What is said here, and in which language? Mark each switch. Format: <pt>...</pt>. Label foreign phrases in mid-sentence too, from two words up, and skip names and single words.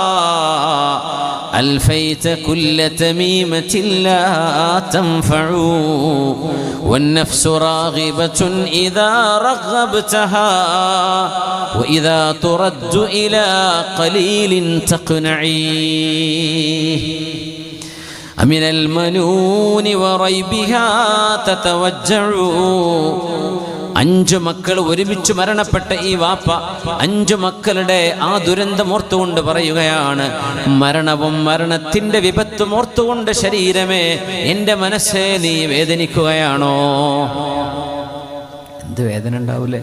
<ar>ألفيت كل تميمة لا تنفع والنفس راغبة إذا رغبتها وإذا ترد إلى قليل تقنعيه من المنون وريبها تتوجع.</ar> <ml>5 മക്കൾ ഒരുമിച്ച് മരണപ്പെട്ട ഈ വാപ്പ 5 മക്കളുടെ ആ ദുരന്തം ഓർത്തുകൊണ്ട് പറയുകയാണ്, മരണവും മരണത്തിന്റെ വിപത്തും ഓർത്തുകൊണ്ട് ശരീരമേ, എൻ്റെ മനസ്സേ, നീ വേദനിക്കുകയാണോ? എന്ത് വേദന ഉണ്ടാവൂലേ?</ml>